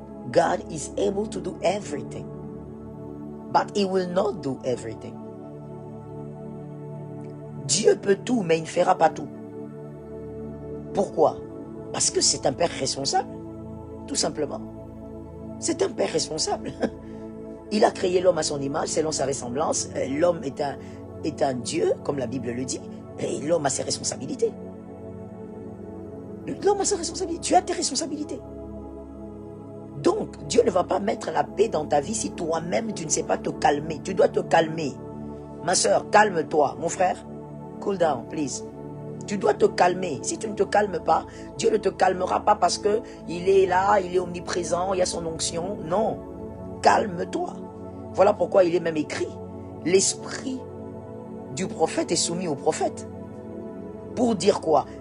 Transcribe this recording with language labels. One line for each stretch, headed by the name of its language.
English: God is able to do everything. But he will not do everything.
French: Dieu peut tout, mais il ne fera pas tout. Pourquoi? Parce que c'est un père responsable. Tout simplement. C'est un père responsable. Il a créé l'homme à son image, selon sa ressemblance. L'homme est un Dieu, comme la Bible le dit. Et l'homme a ses responsabilités. L'homme a ses responsabilités. Tu as tes responsabilités. Donc, Dieu ne va pas mettre la paix dans ta vie si toi-même, tu ne sais pas te calmer. Tu dois te calmer. Ma soeur, calme-toi. Mon frère,
English: cool down, please.
French: Tu dois te calmer. Si tu ne te calmes pas, Dieu ne te calmera pas parce qu'il est là, il est omniprésent, il y a son onction. Non. Calme-toi. Voilà pourquoi il est même écrit. L'esprit du prophète est soumis au prophète. Pour dire quoi?